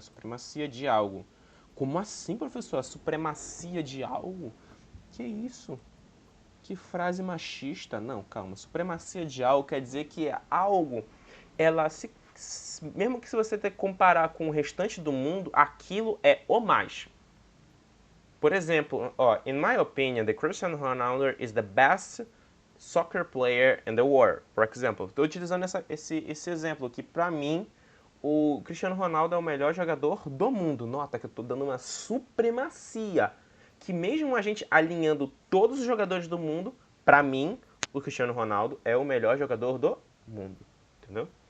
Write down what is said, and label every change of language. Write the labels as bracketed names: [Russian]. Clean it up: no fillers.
[Portuguese] Supremacia de algo. Como assim, professor? A supremacia de algo? Que isso? Que frase machista. Não, calma. Supremacia de algo quer dizer que é algo, ela mesmo que se você comparar com o restante do mundo, aquilo é o mais. Por exemplo, ó, [English] in my opinion, the Cristiano Ronaldo is the best soccer player in the world. [Portuguese] Por exemplo, estou utilizando esse exemplo aqui. Para mim, o Cristiano Ronaldo é o melhor jogador do mundo. Nota que eu estou dando uma supremacia. Que mesmo a gente alinhando todos os jogadores do mundo, para mim, o Cristiano Ronaldo é o melhor jogador do mundo. Entendeu?